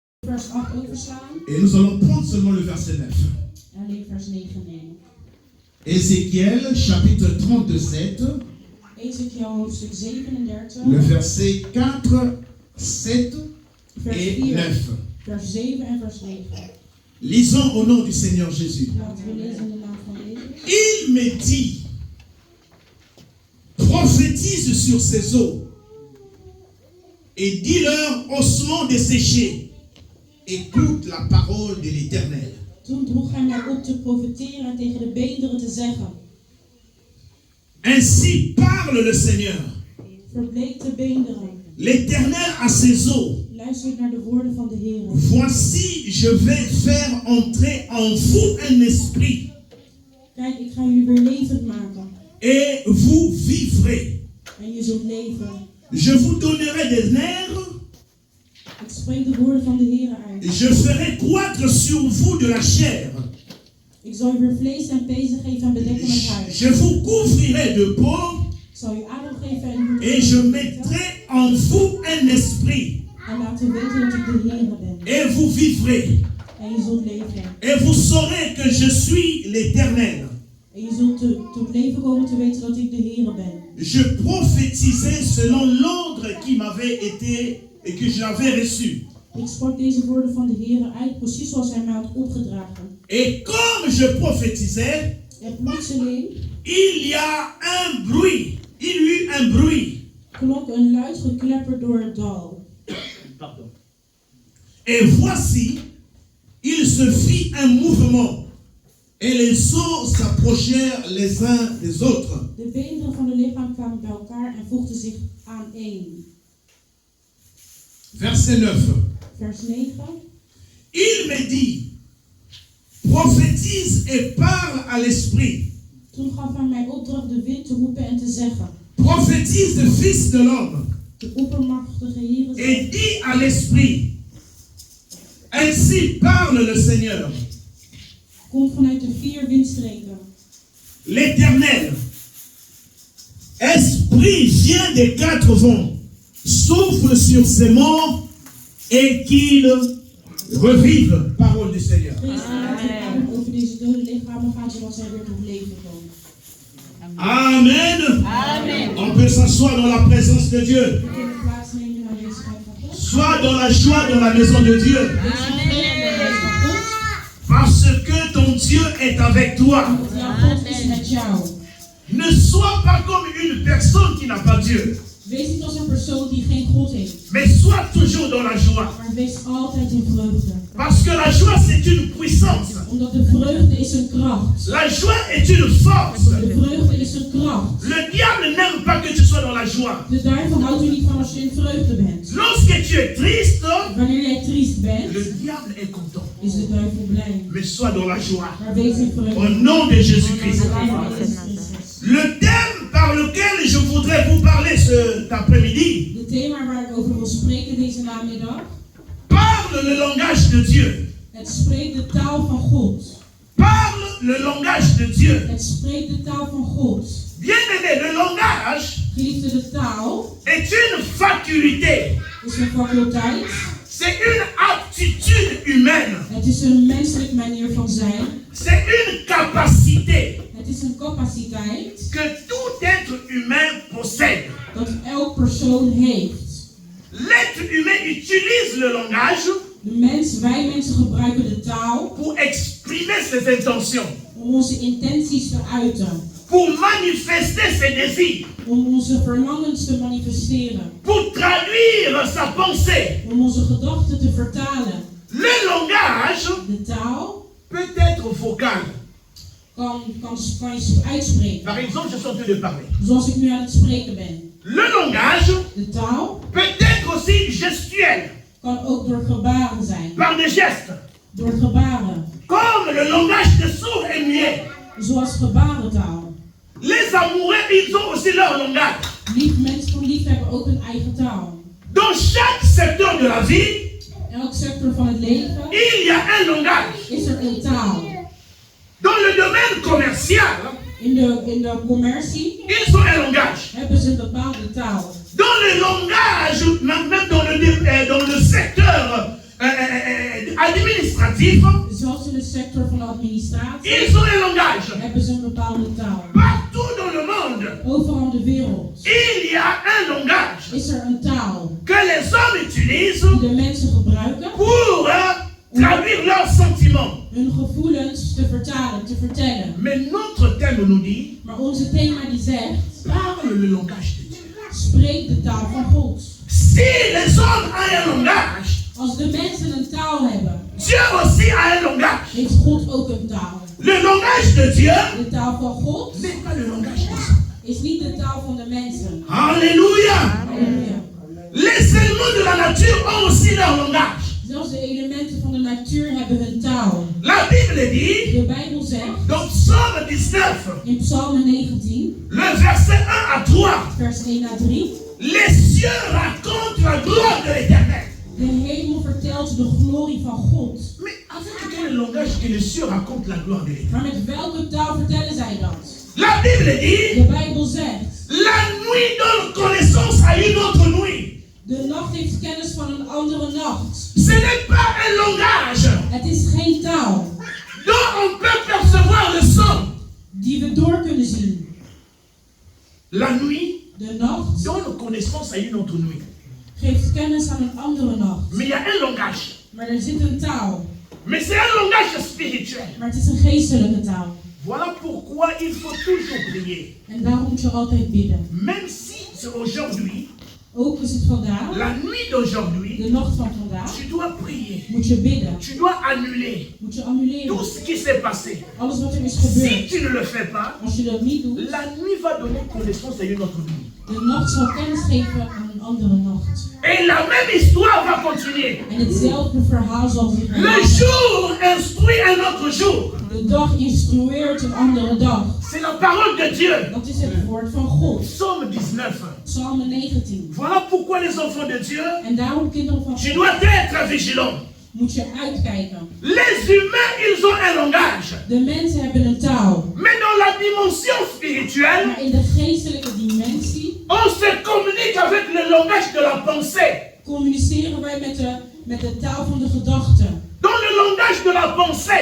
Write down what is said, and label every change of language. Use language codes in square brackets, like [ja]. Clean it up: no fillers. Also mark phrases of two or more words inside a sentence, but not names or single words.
[nl] vers 8 overslaan. [fr] Et nous allons prendre seulement le verset 9. [nl] En alleen vers 9 nemen. [fr] Ézéchiel, chapitre 37, [nl] Ezekiel hoofdstuk 37. [fr] le verset 4, 7 [nl] vers [fr] et 4, 9. [nl] vers 7 en vers 9. [fr] Lisons au nom du Seigneur Jésus. [nl] Laten we lezen in de naam van Jezus. [fr] Il me dit, prophétise sur ces eaux et dis-leur ossements desséchés, écoute la parole de l'Éternel. [nl] Toen droeg hij mij op te profeteren en tegen de beenderen te zeggen: [fr] Ainsi parle le Seigneur. [nl] Verbleek de beenderen. [fr] L'Éternel à ses eaux. [nl] Luister naar de woorden van de Heer. [fr] Voici, je vais faire entrer en vous un esprit [nl] Kijk, ik ga jullie weer levend maken. [fr] et vous vivrez. [nl] En je zult leven. [fr] Je vous donnerai des nerfs. [nl] Ik spreek de woorden van de Heer uit. [fr] Je ferai croître sur vous de la chair. [nl] Ik zal je weer vlees en pezen geven en bedekken met huid. [fr] Je vous couvrirai de peau [nl] Ik zal je adem geven en [fr] et je mettrai en vous un esprit [nl] en laten weten dat ik de Heer ben. [fr] et vous vivrez. [nl] En je zult leven. [fr] Et vous saurez que je suis l'Éternel. [nl] En je zult tot leven komen te weten dat ik de Heer ben. [fr] Je prophétisais selon l'ordre qui m'avait été et que j'avais reçu. [nl] Ik sprak deze woorden van de Heer uit, precies zoals hij mij had opgedragen. [fr] Et comme je prophétisais, [nl] En plotseling [fr] il y a un bruit. Il y eut un bruit. [nl] klonk een luid geklepper door het dal. [fr] Pardon. Et voici, il se fit un mouvement. Et les os s'approchèrent les uns des autres. [nl] De beenderen van de lichaam kwamen bij elkaar en voegden zich aan één. [fr] Verset 9. [nl] Vers 9. [fr] Il me dit, prophétise et parle à l'esprit. [nl] Toen gaf hij mij opdracht de wind te roepen en te zeggen: [fr] Prophétise de fils de l'homme. [nl] De oppermachtige Heer [fr] Et [nl] zegt: [fr] dis à l'esprit, ainsi parle le Seigneur, [nl] Komt vanuit de 4 windstreken. [fr] l'Éternel. Esprit vient des 4 vents, souffle sur ces morts et qu'ils revivent. Parole du Seigneur. [nl] Geest adem over deze dode lichamen gaat zodat zij weer tot leven komen. [fr] Amen. [nl] Amen. [fr] On peut s'asseoir dans la présence de Dieu. [nl] We kunnen plaatsnemen in de aanwezigheid van God. [fr] Sois dans la joie dans la maison de Dieu. Parce que ton Dieu est avec toi. [nl] Want jouw God is met jou. [fr] Ne sois pas comme une personne qui n'a pas Dieu. [nl] Wees niet als een persoon die geen God heeft, [fr] Mais sois toujours dans la joie. [nl] maar wees altijd in vreugde. [fr] Parce que la joie, c'est une puissance. [nl] Omdat de vreugde is een kracht. [fr] La joie est une force. [nl] De vreugde is een kracht. [fr] Le diable n'aime pas que tu sois dans la joie. [nl] De duivel houdt er niet van als je in vreugde bent. [fr] Lorsque tu es triste, [nl] Wanneer jij triest bent, [fr] le diable est content. [nl] is de duivel blij. [fr] Mais sois dans la joie. [nl] Maar wees in [fr] Au [nl] vreugde. [fr] nom de Jésus-Christ. [nl] In de naam van Jezus Christus. [fr] Le thème par lequel je voudrais vous parler cet après-midi [nl] Het thema waar ik over wil spreken deze namiddag, [fr] parle le langage de Dieu. [nl] het spreekt de taal van God. [fr] Parle le langage de Dieu. [nl] Het spreekt de taal van God. [fr] Bien-aimé, le langage [nl] Geliefde, de taal [fr] est une faculté. [nl] is een faculteit. [fr] C'est une aptitude humaine. [nl] Het is een menselijke manier van zijn. [fr] C'est une capacité [nl] Het is een capaciteit [fr] que tout être humain possède. [nl] dat elk persoon heeft. [fr] L'être humain utilise le langage [nl] Wij mensen gebruiken de taal [fr] pour exprimer ses intentions, [nl] om onze intenties te uiten. [fr] pour manifester ses désirs, [nl] Om onze verlangens te manifesteren. [fr] pour traduire sa pensée. [nl] Om onze gedachten te vertalen. [fr] Le langage [nl] De taal [fr] peut être vocal. [nl] kan je uitspreken. [fr] Par exemple, je suis en train de parler. [nl] Zoals ik nu aan het spreken ben. [fr] Le langage [nl] De taal [fr] peut être aussi gestuel, [nl] kan ook door gebaren zijn. [fr] par des gestes, [nl] Door gebaren. [fr] comme le langage des sourds et muets. [nl] Zoals gebarentaal. [fr] Les amoureux, ils ont aussi leur langage. [nl] Mensen van lief hebben ook een eigen taal. [fr] Dans chaque secteur de la vie, [nl] Elk sector van het leven [fr] il y a un langage. [nl] is er een taal. [fr] Dans le domaine commercial, [nl] In de commercie [fr] ils ont un langage. [nl] hebben ze een bepaalde taal. [fr] Dans le langage, même dans le secteur administratif, [nl] Zelfs in de sector van de administratie [fr] ils ont un langage. [nl] hebben ze een bepaalde taal. [fr] Partout dans le monde, [nl] Overal in de wereld [fr] il y a un langage [nl] is er een taal [fr] que les hommes utilisent [nl] die de mensen gebruiken [fr] pour traduire leurs sentiments. [nl] hun gevoelens te vertalen, te vertellen. [fr] Mais notre thème nous dit, [nl] Maar onze thema die zegt, [fr] parle le langage de Dieu. [nl] spreek de taal van God. [fr] Si les hommes ont un langage, [nl] Als de mensen een taal hebben, [fr] Dieu aussi a un langage. [nl] heeft God ook een taal. [fr] Le langage de Dieu [nl] De taal van God [fr] n'est pas le langage des hommes. [nl] is niet de taal van de mensen. [fr] Alléluia. [nl] Halleluja. [fr] Les éléments de la nature ont aussi leur langage. [nl] Zelfs de elementen van de natuur hebben hun taal. [fr] La Bible dit, [nl] De Bijbel zegt [fr] dans Psaume 19, [nl] in Psalm 19, [fr] le verset 1 à 3, [nl] vers 1 à 3, [fr] les cieux racontent la gloire de l'Éternel. [nl] de hemel vertelt de glorie van God. [fr] Mais avec quel langage que les cieux racontent la gloire de l'Éternel? [nl] Maar met welke taal vertellen zij dat? [fr] La Bible dit, [nl] De Bijbel zegt, [fr] la nuit donne connaissance à une autre nuit. [nl] de nacht heeft kennis van een andere nacht. [fr] Ce n'est pas un langage [nl] Het is geen taal [fr] dont on peut percevoir le son. [nl] die we door kunnen zien. [fr] La nuit [nl] De nacht [fr] donne connaissance à une autre nuit. [nl] geeft kennis aan een andere nacht. [fr] Mais il y a un langage. [nl] Maar er zit een taal. [fr] Mais c'est un langage spirituel. [nl] Maar het is een geestelijke taal. [fr] Voilà pourquoi il faut toujours prier. [nl] En daarom moet je altijd bidden. [fr] Même si c'est aujourd'hui, [nl] Ook is het vandaag, [fr] la nuit d'aujourd'hui, [nl] de nacht van vandaag, [fr] tu dois prier. [nl] moet je bidden. [fr] Tu dois annuler [nl] Moet je annuleren. [fr] tout ce qui s'est passé. [nl] Alles wat er is [fr] Si [nl] gebeurd. [fr] tu ne le fais pas, [nl] Als je dat niet doet, [fr] la nuit va donner connaissance à une autre nuit. [nl] de nacht zal kennis geven aan een andere nacht. [fr] Et la même histoire va continuer. [nl] En hetzelfde verhaal zal zich [fr] Le [nl] herhalen. [fr] jour instruit un autre jour. [nl] De dag instrueert een andere dag. [fr] C'est la parole de Dieu. [nl] Dat is het woord van God. [fr] Psaume 19. [nl] Psalm 19. [fr] Voilà pourquoi les enfants de Dieu, [nl] En daarom, kinderen van [fr] tu [nl] God, [fr] dois être vigilant. [nl] moet je uitkijken. [fr] Les humains, ils ont un langage. [nl] De mensen hebben een taal. [fr] Mais dans la dimension spirituelle, [nl] Maar in de geestelijke dimensie [fr] on se communique avec le langage de la pensée. [nl] communiceren wij met de taal van de gedachte. [fr] Dans le langage de la pensée,